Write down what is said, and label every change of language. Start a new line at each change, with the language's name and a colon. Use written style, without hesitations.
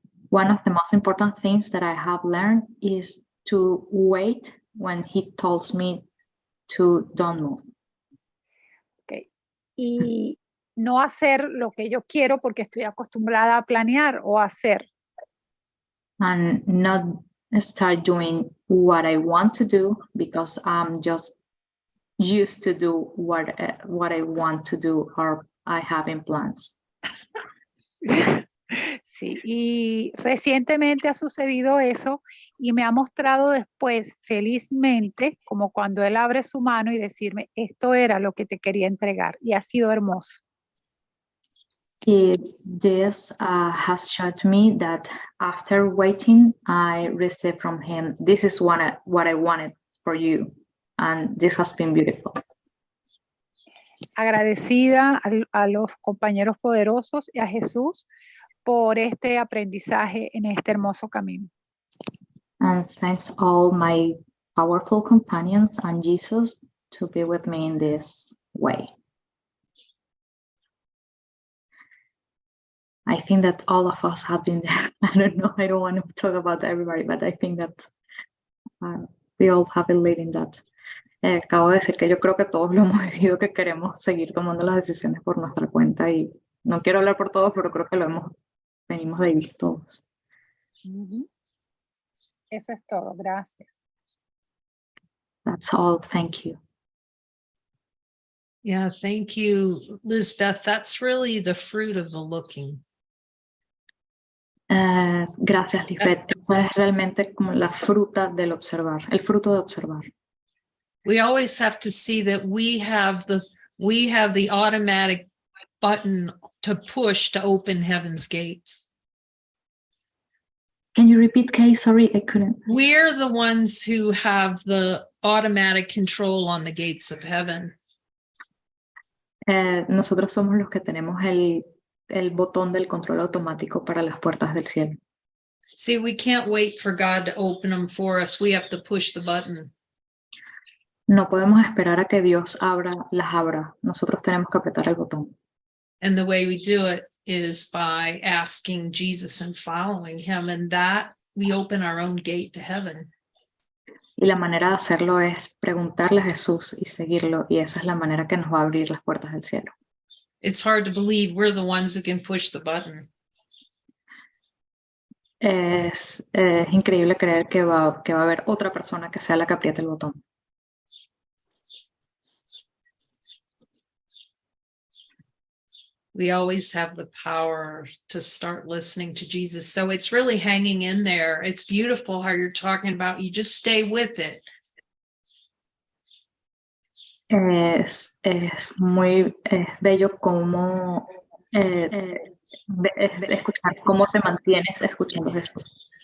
English: One of the most important things that I have learned is to wait when He tells me to don't move. Okay.
Spanish: Y no hacer lo que yo quiero porque estoy acostumbrada a planear o a hacer.
English: And not start doing what I want to do because I'm just used to do what I want to do or I have in plans.
Spanish: Sí, y recientemente ha sucedido eso y me ha mostrado después felizmente como cuando Él abre su mano y decirme, esto era lo que te quería entregar y ha sido hermoso.
English: This has showed me that after waiting, I received from Him, this is what I wanted for you. And this has been beautiful.
Spanish: Agradecida a los compañeros poderosos y a Jesús por este aprendizaje en este hermoso camino.
English: And thanks all my powerful companions and Jesus to be with me in this way. I think that all of us have been there. I don't know, I don't want to talk about everybody, but I think that we all have been living that.
Spanish: Acabo de decir que yo creo que todos lo hemos vivido, que queremos seguir tomando las decisiones por nuestra cuenta y no quiero hablar por todos, pero creo que venimos de vivir todos. Eso es todo, gracias.
English: That's all, thank you. Yeah, thank you, Lisbeth. That's really the fruit of the looking.
Spanish: Gracias, Lisbeth. Eso es realmente como la fruta del observar, el fruto de observar.
English: We always have to see that we have the automatic button to push to open heaven's gates. Can you repeat, Kay? Sorry, I couldn't. We're the ones who have the automatic control on the gates of heaven.
Spanish: Nosotros somos los que tenemos el botón del control automático para las puertas del cielo.
English: See, we can't wait for God to open them for us. We have to push the button.
Spanish: No podemos esperar a que Dios las abra. Nosotros tenemos que apretar el botón.
English: And the way we do it is by asking Jesus and following Him, and that we open our own gate to heaven.
Spanish: Y la manera de hacerlo es preguntarle a Jesús y seguirlo, y esa es la manera que nos va a abrir las puertas del cielo.
English: It's hard to believe we're the ones who can push the button.
Spanish: Es increíble creer que va a haber otra persona que sea la que apriete el botón.
English: We always have the power to start listening to Jesus. So it's really hanging in there. It's beautiful how you're talking about, you just stay with it.
Spanish: Es muy bello cómo escuchar cómo te mantienes escuchando a Jesús.